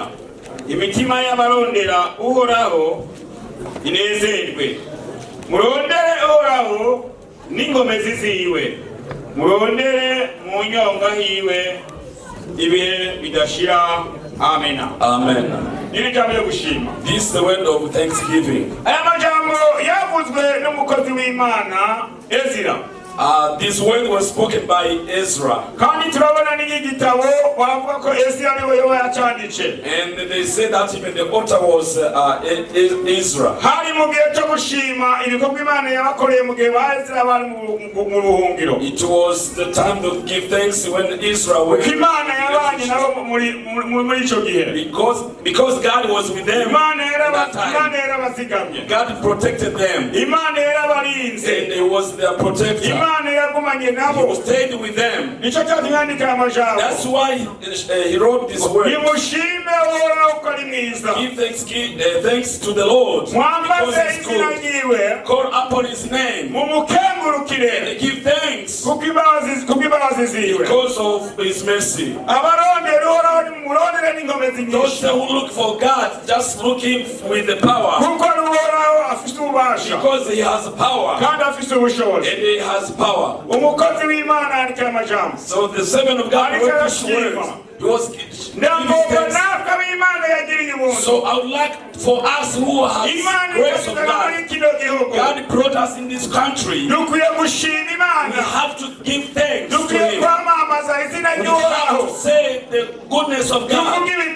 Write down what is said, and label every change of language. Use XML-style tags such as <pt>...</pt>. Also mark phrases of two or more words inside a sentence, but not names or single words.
<rn>Imitima y'abarondera Uhoraho inezerwe, murondere Uhoraho n'ingomezi ziwe, murondere mu nyonga hiwe ibihe bidashira. Amena.</rn> <en>Amen.</en> <rn>Nini jambo yo gushima.</rn> <en>This is the word of thanksgiving.</en> <rn>Aya majambo yavuzwe n'umukozi w'Imana Ezra.</rn> <en>This word was spoken by Ezra.</en> <rn>Kandi turabona n'igitabo bavuga ko Ezra ariwe yacanditse.</rn> <en>And they say that even the author was Ezra.</en> <rn>Hari mu gihe cyo gushima ibikorwa Imana yabakoreye mu gihe ba Ezra bari mu buhungiro.</rn> <en>It was the time to give thanks when Israel were.</en> <rn>Imana yabanye nabo muri ico gihe.</rn> <en>Because God was with them.</en> <rn>Imana yarabazigamye.</rn> <en>God protected them.</en> <rn>Imana yarabarinze.</rn> <en>And He was their protector.</en> <rn>Imana yagumanye nabo.</rn> <en>He stayed with them.</en> <rn>Nico cyatwandika amajambo.</rn> <en>That's why he wrote this word.</en> <rn>Nimushime Uhoraho ko ari mwiza.</rn> <en>Give thanks to the Lord.</en> <rn>Mwambaze izina ryiwe.</rn> <en>Call upon His name.</en> <rn>Mumukengurukire.</rn> <en>And give thanks</en> <rn>kubw'imbabazi ziwe.</rn> <en>Because of His mercy.</en> <rn>Abarondera Uhoraho nimurondere n'ingomezi nyinshi.</rn> <en>Those who look for God, just look Him with the power.</en> <rn>Kuko Uhoraho afite ububasha.</rn> <en>Because He has power.</en> <rn>Kandi afite ubushobozi.</rn> <en>And He has power.</en> <rn>Umukozi w'Imana andika amajambo.</rn> <en>So the servant of God wrote this word. He was giving thanks. So I would like for us who have grace of God. God brought us in this country. We have to give thanks to Him. We have to say the goodness of God.</en>